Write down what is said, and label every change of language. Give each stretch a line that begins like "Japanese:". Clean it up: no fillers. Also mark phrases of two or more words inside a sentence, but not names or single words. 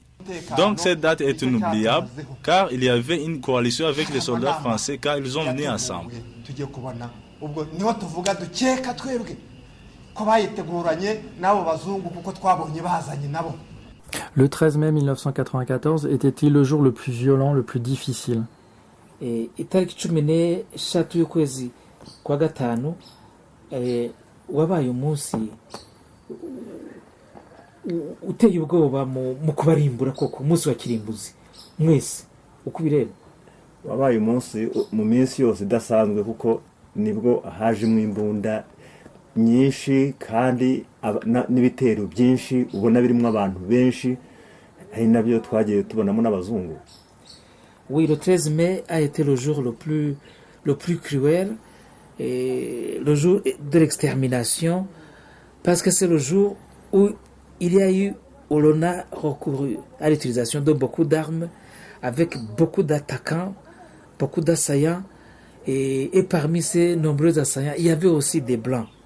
French: Donc cette date est inoubliable car il y avait une coalition avec les soldats français car ils ont venu ensemble. Le 13 mai 1994 était-il le jour le plus violent, le plus difficile?
Kinyarwanda: Itariki 13 y'ukwezi kwa gatanu wabaye umunsi uteye ubwoba mu kubarimbura koko umunsi wa kirimbuzi mwese uko bireba. Wabaye umunsi mu minsi yose idasanzwe kuko nibwo hajemo imbunda nyinshi kandi n'ibitero byinshi ubona birimo abantu benshi ari nabyo twagiye tubonamo n'abazungu.
French: Oui, le 13 mai a été le jour le plus cruel, le jour de l'extermination, parce que c'est le jour où il y a eu, où l'on a recouru à l'utilisation de beaucoup d'armes, avec beaucoup d'attaquants, beaucoup d'assaillants, et parmi ces nombreux assaillants, il y avait aussi des blancs.